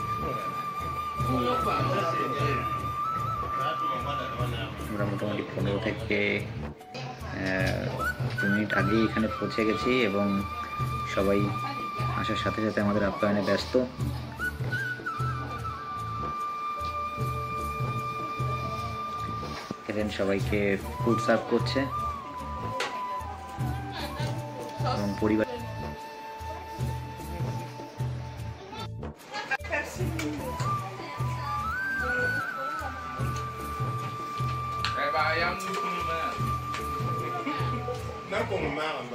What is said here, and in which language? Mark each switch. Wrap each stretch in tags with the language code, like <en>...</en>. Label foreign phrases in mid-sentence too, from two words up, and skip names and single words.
<bn>এই আসার পরে আমরা মোটামুটি 15 থেকে 2 মিনিট আগেই এখানে পৌঁছে গেছি এবং সবাই আসার সাথে সাথে আমাদের আপ্যায়নে ব্যস্ত। এখানে সবাইকে</bn> <en>food serve</en> <bn>করছে এবং পরিবার</bn> <ms>Ayam ni pun mana? Nak kau makan apa?</ms>